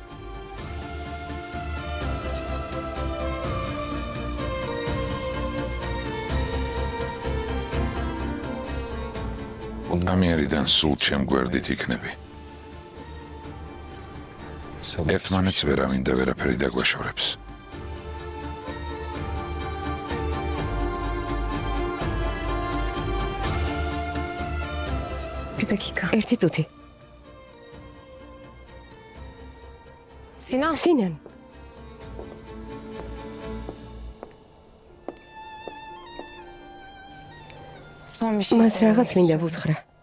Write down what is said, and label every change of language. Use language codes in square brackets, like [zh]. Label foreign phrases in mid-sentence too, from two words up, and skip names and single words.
[ka] ამიერიდან სულ ჩემ გვერდით იქნები. ერთმანეთს ვერავინ და ვერაფერი დაგვაშორებს. [tr] Bir dakika. [ka] ერთი წუთი. [tr] Sinan. Sinan, Son bir şey [ka] მას [tr] söylemek [ka] რაღაც მინდა [tr] istiyorum. [ka] ვუთხრა.